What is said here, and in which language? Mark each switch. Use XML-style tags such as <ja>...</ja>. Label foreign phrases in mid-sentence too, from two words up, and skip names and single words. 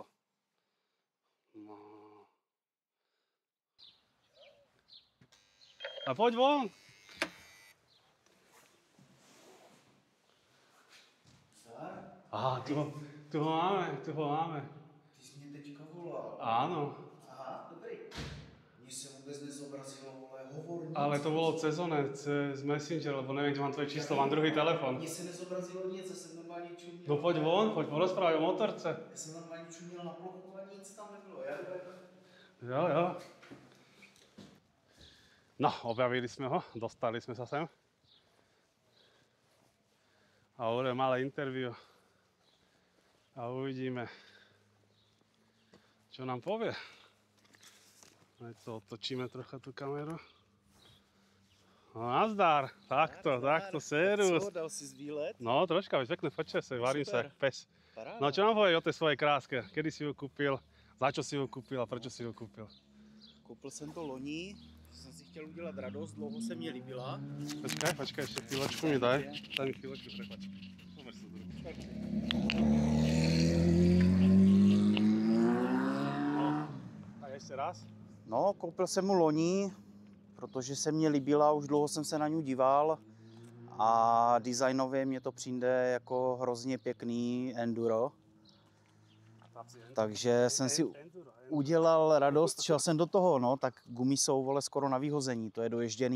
<sk>No. A poď von! Aha, tu ho máme.</sk> <cs>Ty jsi mě teďka volal.</cs> <sk>Áno.</sk> <cs>Aha, dobrý. Mně se vůbec nezobrazilo, ale hovorník.</cs> <sk>Ale to bolo cez Messenger, lebo neviem, kde mám tvoje číslo, mám druhý telefon.</sk> <cs>Mně se nezobrazilo nic, já jsem normálně čuměl.</cs> <sk>No poď von, poď porozprávať o motorce.</sk> <cs>Já jsem normálně čuměl na plochu a nic tam nebylo. Jo. No,</cs> <sk>objavili sme ho, dostali sme sa sem. A urobíme malé interview. A uvidíme, čo nám povie. Aj to otočíme trocha tú kameru. No nazdar, takto, serus.</sk> <cs>Co, dal si výlet?</cs> <sk>No troška, veď pekné počasie, varím sa jak pes. Paráda. No čo nám povie o tej svojej kráske? Kedy si ju kúpil? Za čo si ju kúpil a prečo si ju kúpil?</sk> <cs>Koupil jsem to loni, jsem si chtěl udělat radost, dlouho se mě líbila.</cs> <sk>Počkaj, ešte chvíľočku mi daj. Daj mi chvíľočku, prepáč. Pomer sa druhý. A ešte raz?</sk> <cs>No, koupil jsem mu loni, protože se mně líbila, už dlouho jsem se na ní díval a designově mě to přijde jako hrozně pěkný enduro. Takže jsem si udělal radost, šel jsem do toho, no, tak gumy jsou, vole, skoro na vyhození, to je doježděný.</cs>